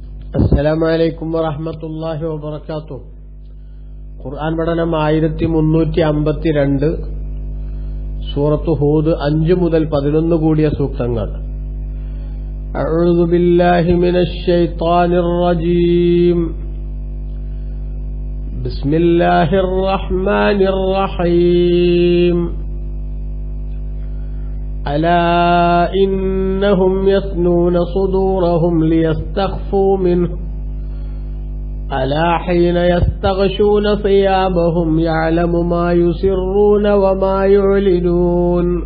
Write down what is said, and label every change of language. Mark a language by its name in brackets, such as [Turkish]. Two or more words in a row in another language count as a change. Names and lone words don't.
[Arabic] السلام عليكم ورحمة الله وبركاته. [Malayalam] ഖുർആൻ പഠനം 1352, സൂറത്ത് ഹൂദ് 5 മുതൽ 11 കൂടിയ സൂക്തങ്ങൾ. [Arabic] أعوذ بالله من الشيطان الرجيم. بسم الله الرحمن الرحيم. ألا إنهم يثنون صدورهم ليستخفوا منه ألا حين يستغشون ثيابهم يعلم ما يسرون وما يعلنون